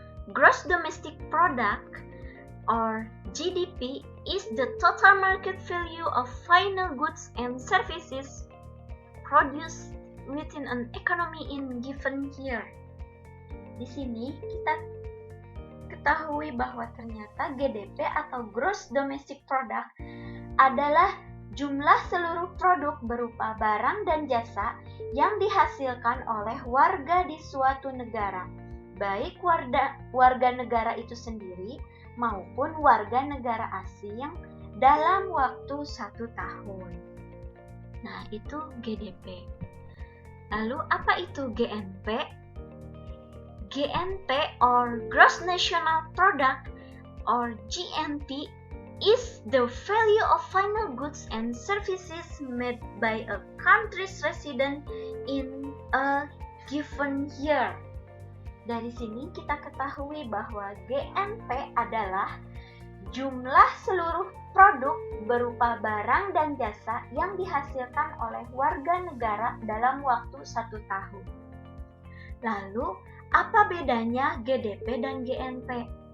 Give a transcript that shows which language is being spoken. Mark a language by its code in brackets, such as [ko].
[en] Gross Domestic Product or GDP is the total market value of final goods and services produced within an economy in given year. [id] Di sini kita ketahui bahwa ternyata GDP atau Gross Domestic Product adalah jumlah seluruh produk berupa barang dan jasa yang dihasilkan oleh warga di suatu negara, baik warga negara itu sendiri maupun warga negara asing dalam waktu 1 tahun. Nah, itu GDP. Lalu apa itu GNP? [en] GNP or Gross National Product or GNP is the value of final goods and services made by a country's resident in a given year. [id] Dari sini kita ketahui bahwa GNP adalah jumlah seluruh produk berupa barang dan jasa yang dihasilkan oleh warga negara dalam waktu 1 tahun. Lalu, apa bedanya GDP dan GNP?